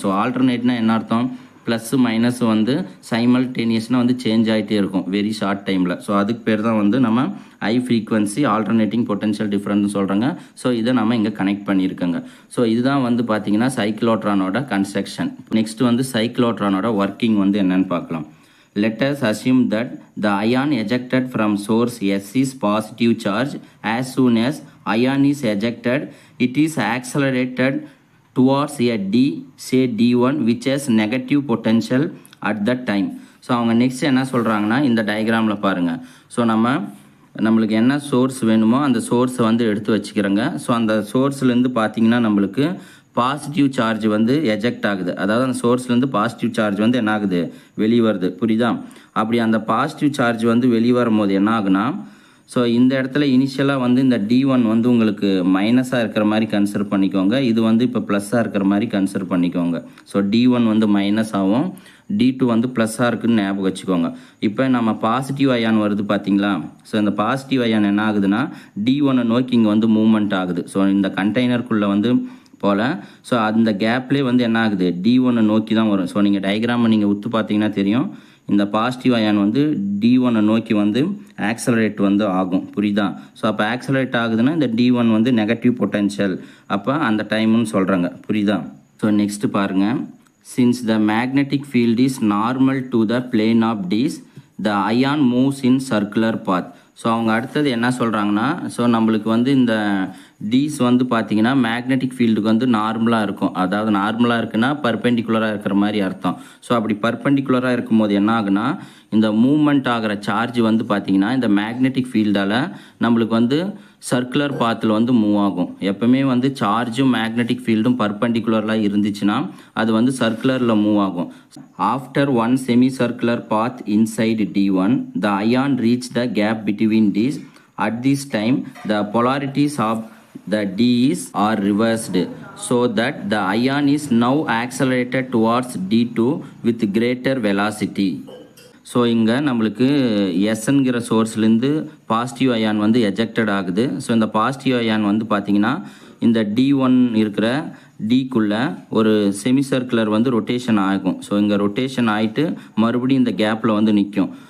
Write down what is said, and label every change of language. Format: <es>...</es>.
<ta>So ஆல்டர்னேட்னா என்ன அர்த்தம், plus minus வந்து சைமல்டேனியஸ்னால் வந்து சேஞ்ச் ஆகிட்டே இருக்கும் வெரி ஷார்ட் டைமில். ஸோ அதுக்கு பேர் தான் வந்து நம்ம high frequency alternating potential difference சொல்கிறாங்க. ஸோ இதை நம்ம இங்கே கனெக்ட் பண்ணியிருக்கோங்க. ஸோ இதுதான் வந்து பார்த்தீங்கன்னா சைக்ளோட்ரானோட கன்ஸ்ட்ரக்ஷன். நெக்ஸ்ட் வந்து சைக்ளோட்ரானோட ஒர்க்கிங் வந்து என்னன்னு பார்க்கலாம்.</ta> <en>Let us assume that the ion ejected from source S is positive charge. As soon as ion is ejected, it is accelerated towards a D, say D1, which has negative potential at that time.</en> <ta>So அவங்க next என்ன சொல்கிறாங்கன்னா, இந்த டயக்ராமில் பாருங்கள். So நம்மளுக்கு என்ன source வேணுமோ அந்த சோர்ஸை வந்து எடுத்து வச்சுக்கிறோங்க. ஸோ அந்த சோர்ஸ்லேருந்து பார்த்தீங்கன்னா நம்மளுக்கு பாசிட்டிவ் சார்ஜ் வந்து எஜெக்ட் ஆகுது. அதாவது அந்த சோர்ஸ்லேருந்து பாசிட்டிவ் சார்ஜ் வந்து என்ன ஆகுது, வெளியே வருது. புரியுதா? அப்படி அந்த பாசிட்டிவ் சார்ஜ் வந்து வெளியே வரும்போது என்ன ஆகுனா, ஸோ இந்த இடத்துல இனிஷியலாக வந்து இந்த D1 வந்து உங்களுக்கு மைனஸாக இருக்கிற மாதிரி கன்சிடர் பண்ணிக்கோங்க. இது வந்து இப்போ ப்ளஸ்ஸாக இருக்கிற மாதிரி கன்சிடர் பண்ணிக்கோங்க. ஸோ D1 வந்து மைனஸ் ஆகும், D2 வந்து ப்ளஸ்ஸாக இருக்குன்னு ஞாபகம் வச்சுக்கோங்க. இப்போ நம்ம பாசிட்டிவ் அயான் வருது பார்த்தீங்களா? ஸோ இந்த பாசிட்டிவ் அயான் என்ன ஆகுதுன்னா D1 நோக்கி இங்கே வந்து மூவ்மெண்ட் ஆகுது. ஸோ இந்த கண்டெய்னருக்குள்ளே வந்து போல் ஸோ அந்த கேப்லேயே வந்து என்ன ஆகுது, D1 நோக்கி தான் வரும். ஸோ நீங்கள் டயக்ராமை நீங்கள் உத்து பார்த்தீங்கன்னா தெரியும், இந்த பாசிட்டிவ் அயான் வந்து D1 நோக்கி வந்து ஆக்சலரேட் வந்து ஆகும். புரியுதா? ஸோ அப்போ ஆக்சலரேட் ஆகுதுன்னா இந்த D1 வந்து நெகட்டிவ் பொட்டன்ஷியல் அப்போ அந்த டைம்னு சொல்கிறாங்க. புரியுதா? ஸோ நெக்ஸ்ட் பாருங்கள்,</ta> <en>since the magnetic field is normal to the plane of D's, the ion moves in circular path.</en> <ta>So அவங்க அடுத்தது என்ன சொல்கிறாங்கன்னா, ஸோ நம்மளுக்கு வந்து இந்த டீஸ் வந்து பார்த்திங்கன்னா மேக்னெட்டிக் ஃபீல்டுக்கு வந்து நார்மலாக இருக்கும். அதாவது நார்மலாக இருக்குன்னா பர்பெண்டிகுலராக இருக்கிற மாதிரி அர்த்தம். ஸோ அப்படி பர்பெண்டிகுலராக இருக்கும்போது என்ன ஆகுனா, இந்த மூவ்மெண்ட் ஆகிற சார்ஜ் வந்து பார்த்திங்கன்னா இந்த மேக்னெட்டிக் ஃபீல்டால் நம்மளுக்கு வந்து சர்க்குலர் பாத்தில் வந்து மூவ் ஆகும். எப்பவுமே வந்து சார்ஜும் மேக்னெட்டிக் ஃபீல்டும் பர்பெண்டிகுலராக இருந்துச்சுன்னா அது வந்து சர்க்குலரில் மூவ் ஆகும்.</ta> <en>After one semi circular path inside D1, the ion reach the gap between D's. At this time, the polarities of the D's are reversed so that the ion is now accelerated towards D2 with greater velocity.</en> <ta>So இங்கே நம்மளுக்கு எஸ்ங்கிற சோர்ஸ்லேருந்து positive ion வந்து ejected ஆகுது. So இந்த positive ion வந்து பார்த்திங்கன்னா இந்த D1 இருக்கிற டிக்குள்ளே ஒரு செமி சர்க்குலர் வந்து ரொட்டேஷன் ஆகும். ஸோ இங்கே ரொட்டேஷன் ஆகிட்டு மறுபடியும் இந்த கேப்பில் வந்து நிற்கும்.</ta>